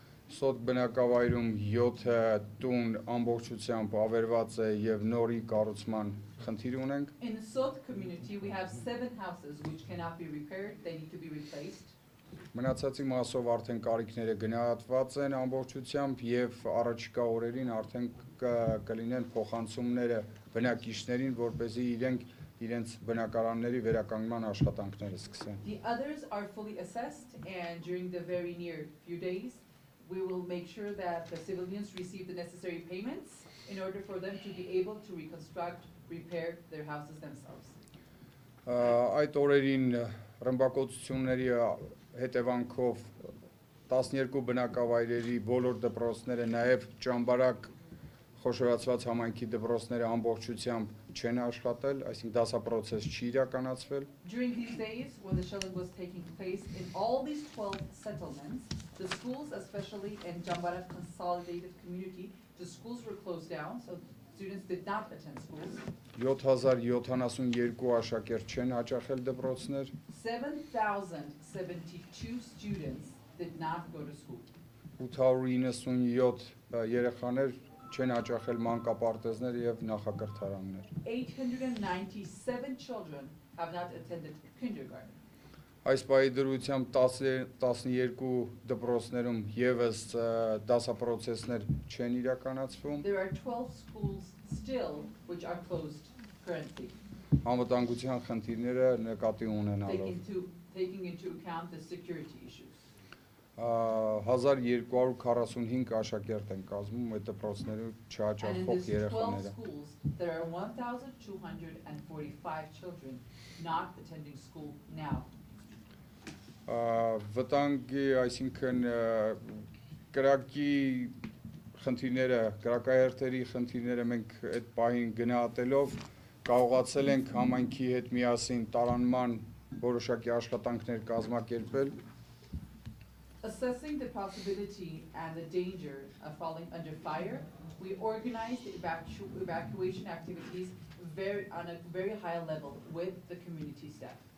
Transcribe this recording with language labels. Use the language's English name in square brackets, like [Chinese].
[Armenian] Սոտ բնակավայրում 7 տուն ամբողջությամբ ավերված է եւ նորի կառուցման խնդիր ունենք։ [English] In the Sot community, we have 7 houses which cannot be repaired, they need to be replaced. [Armenian] Մնացածի մասով արդեն կարիքները գնահատված են ամբողջությամբ եւ առաջիկա օրերին արդեն կլինեն փոխանցումները բնակիչներին, որպեսզի իրենց բնակարանների վերականգնման աշխատանքները սկսեն։ [English] The others are fully assessed, and during the very near few days, we will make sure that the civilians receive the necessary payments in order for them to be able to reconstruct, repair their houses themselves. [Armenian] Այդ օրերին ռմբակոծությունների հետևանքով 12 բնակավայրերի բոլոր դպրոցները, նաև ճամբարակ խոշորացված համայնքի դպրոցները ամբողջությամբ չեն աշխատել, այսինքն դասապրոցես չի իրականացվել։ [English] During these days, when the shelling was taking place in all these 12 settlements, the schools, especially in Jambarat consolidated community, the schools were closed down, so students did not attend schools. [Armenian] 7072 աշակերտ չեն հաճախել դպրոցներ, [English] 7,072 students did not go to school. [Armenian] 897 երեխաներ չեն հաճախել մանկապարտեզներ եւ նախակրթարաններ։ [English] 897 children have not attended kindergarten. [Armenian] Այս պահի դրությամբ 12 դպրոցներում եւս դասապրոցեսներ չեն իրականացվում։ [English] There are 12 schools still which are closed currently. [Armenian] Անվտանգության խնդիրները նկատի ունենալով [English] Taking into account the security issues. [Armenian] 1245 աշակերտ են կազմում այդ դպրոցներում [English] And in [Armenian] չհաճախող [English] these 12 [Armenian] երեխաները։ [English] schools, there are 1,245 children not attending school now. [Armenian] Վտանգի, այսինքն կրակի խնդիրները, կրակահերթերի խնդիրները մենք այդ պահին գնահատելով կարողացել ենք համայնքի հետ միասին տարանման որոշակի աշխատանքներ կազմակերպել։ [English] Assessing the possibility and the danger of falling under fire, we organized evacuation activities on a very high level with the community staff.